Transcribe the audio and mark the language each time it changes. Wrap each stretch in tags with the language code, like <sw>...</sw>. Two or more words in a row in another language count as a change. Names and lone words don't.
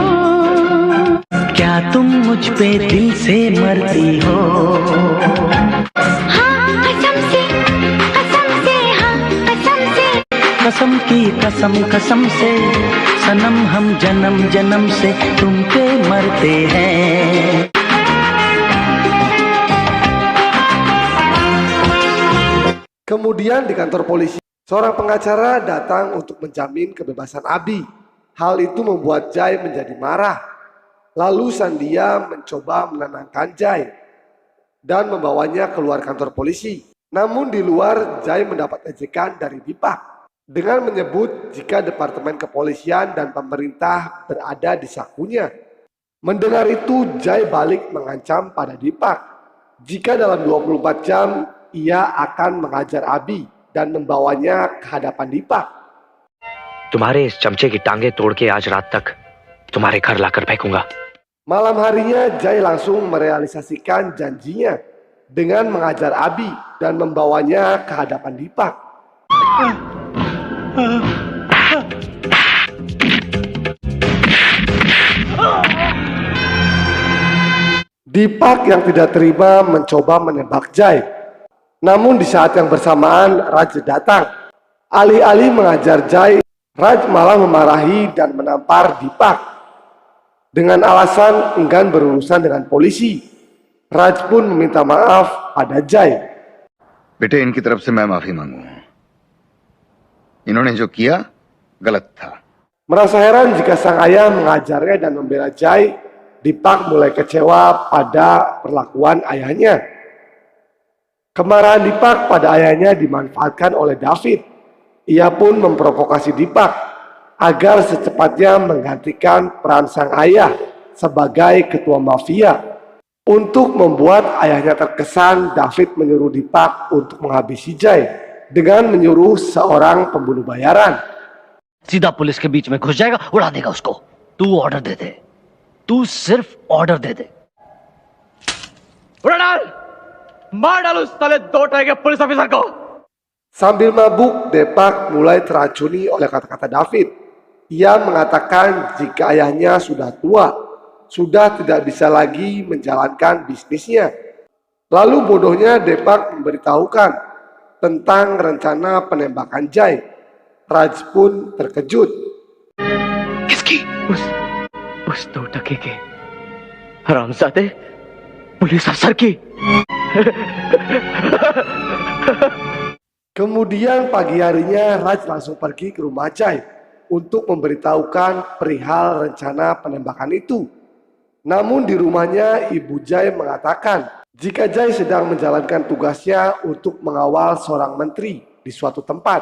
<hi>क्या तुम मुझ पे दिल से मरती हो हाँ कसम से हाँ कसम से। कसम की कसम कसम से सनम हम जन्म जन्म से तुम पे मरते हैं</hi> <id>Kemudian di kantor polisi, seorang pengacara datang untuk menjamin kebebasan Abi. Hal itu membuat Jai menjadi marah. Lalu Sandia mencoba menenangkan Jai dan membawanya keluar kantor polisi. Namun di luar, Jai mendapat ejekan dari Dipak dengan menyebut jika Departemen Kepolisian dan pemerintah berada di sakunya. Mendengar itu, Jai balik mengancam pada Dipak. Jika dalam 24 jam, ia akan mengajar Abi dan membawanya ke hadapan Dipak.</id> <hi>तुम्हारे इस चमचे की टांगे तोड़ के आज रात तक तुम्हारे घर लाकर फेंकूंगा।</hi> <id>Malam harinya, Jai langsung merealisasikan janjinya dengan mengajar Abi dan membawanya ke hadapan Dipak. Dipak yang tidak terima mencoba menembak Jai. Namun di saat yang bersamaan Raj datang. Alih-alih mengajar Jai, Raj malah memarahi dan menampar Dipak. Dengan alasan enggan berurusan dengan polisi, Raj pun meminta maaf pada Jai.</id> <hi>बेटे इनकी तरफ से मैं माफी मांगू इन्होंने जो किया गलत था</hi> <id>Merasa heran jika sang ayah mengajarnya dan membela Jai, Dipak mulai kecewa pada perlakuan ayahnya. Kemarahan Dipak pada ayahnya dimanfaatkan oleh David. Ia pun memprovokasi Dipak agar secepatnya menggantikan peran sang ayah sebagai ketua mafia. Untuk membuat ayahnya terkesan, David menyuruh Dipak untuk menghabisi Jai dengan menyuruh seorang pembunuh bayaran.</id> <hi>सीधा पुलिस के बीच में घुस जाएगा उड़ा देगा उसको तू ऑर्डर दे दे तू सिर्फ ऑर्डर दे दे उड़ा डाल मार डाल उस साले 2 टाइगर</hi> <en>police officer</en> <hi>को</hi> <id>Sambil mabuk, Dipak mulai teracuni oleh kata-kata David. Ia mengatakan jika ayahnya sudah tua, sudah tidak bisa lagi menjalankan bisnisnya. Lalu bodohnya Dipak memberitahukan tentang rencana penembakan Jai. Raj pun terkejut.</id> <hi>किसकी उस 2 टके के हरामजादे पुलिस अफसर की</hi> <id>Kemudian pagi harinya Raj langsung pergi ke rumah Jai untuk memberitahukan perihal rencana penembakan itu. Namun di rumahnya ibu Jai mengatakan jika Jai sedang menjalankan tugasnya untuk mengawal seorang menteri di suatu tempat.</id>